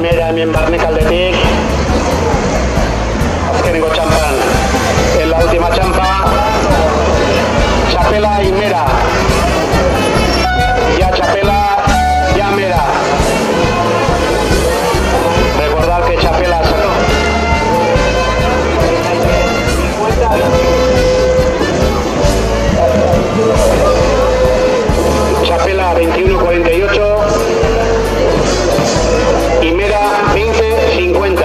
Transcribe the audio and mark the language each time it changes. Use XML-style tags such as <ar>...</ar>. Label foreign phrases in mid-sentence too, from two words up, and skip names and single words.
<eu>hemen barnekaldetik. Azkenengo txampan.</eu> <es>En la última txampa. Txapela y Mera. Ya Txapela, ya Mera. Recordad que Txapela Txapela 21.48 y Mera 20.50.</es>